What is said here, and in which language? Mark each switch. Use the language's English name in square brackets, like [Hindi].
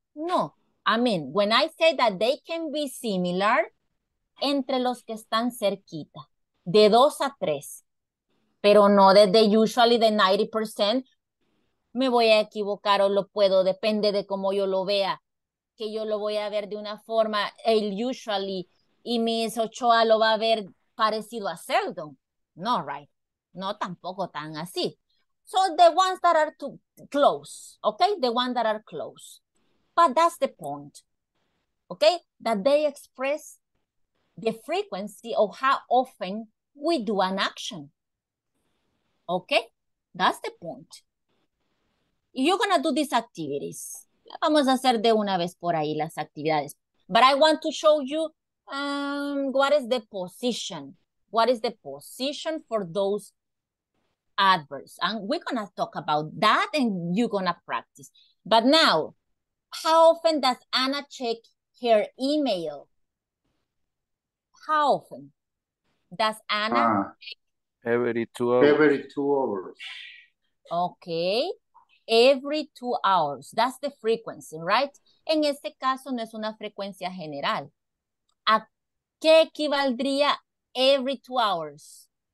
[English] No, I mean, when I say that they can be similar, [Spanish] entre los que están cerquita, de 2 a 3, pero no desde usually de 90%, me voy a equivocar o lo puedo, depende de cómo yo lo vea, que yo lo voy a ver de una forma, el usually, y Miss Ochoa lo va a ver parecido a seldom. No, right? No, tampoco tan así. [English] So the ones that are too close, okay? The ones that are close. But that's the point, okay? That they express the frequency of how often we do an action. Okay? That's the point. You're gonna do these activities. [Spanish] Vamos a hacer de una vez por ahí las actividades. [English] But I want to show you what is the position. What is the position for those adverbs? And we're gonna talk about that and you're gonna practice. But now, how often does Anna check her email? How often does Anna? Every 2 hours. Every 2 hours. Okay. Every 2 hours. That's the frequency, right? [Spanish] En este caso no es una frecuencia general. ¿A qué equivaldría every 2 hours?